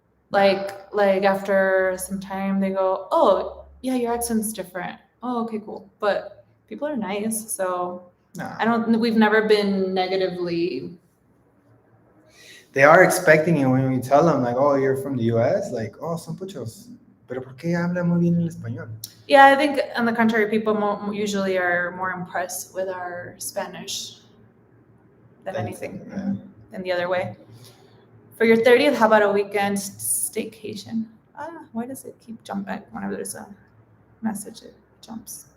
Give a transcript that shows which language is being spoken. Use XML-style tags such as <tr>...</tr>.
<en>Like after some time, they go, "Oh, yeah, your accent's different." Oh, okay, cool. But people are nice, so we've never been negatively. They are expecting it when we tell them, like, "Oh, you're from the U.S."</en> <es>Like, "Oh, son puchos. Pero ¿por qué habla muy bien el español?"</es> <en>Yeah, I think on the contrary, people usually are more impressed with our Spanish than anything, than the other way. For your 30th, how about a weekend staycation? Why does it keep jumping back whenever there's a message? It jumps.</en>